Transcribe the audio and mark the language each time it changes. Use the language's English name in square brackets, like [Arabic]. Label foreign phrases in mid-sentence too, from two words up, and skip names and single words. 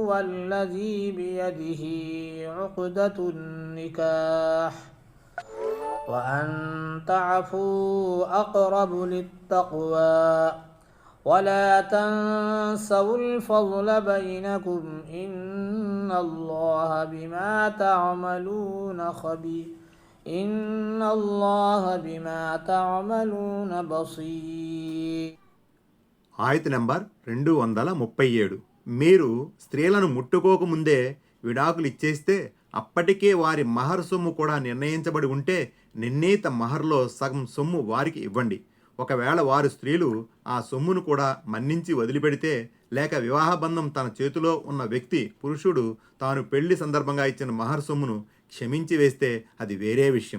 [Arabic] الذي بيده عقدة النكاح وأن تعفوا أقرب للتقوى ولا تنسوا الفضل بينكم إن الله بما تعملون بصير. [Telugu] ఆయత నంబర్ 237. మీరు స్త్రీలను ముట్టుకోకముందే విడాకులు ఇచ్చేస్తే అప్పటికే వారి మహర్ సొమ్ము కూడా నిర్ణయించబడి ఉంటే నిర్ణీత మహర్లో సగం సొమ్ము వారికి ఇవ్వండి. ఒకవేళ వారు స్త్రీలు ఆ సొమ్మును కూడా మన్నించి వదిలిపెడితే, లేక వివాహబంధం తన చేతిలో ఉన్న వ్యక్తి పురుషుడు తాను పెళ్లి సందర్భంగా ఇచ్చిన మహర్ సొమ్మును క్షమించి వేస్తే అది వేరే విషయం.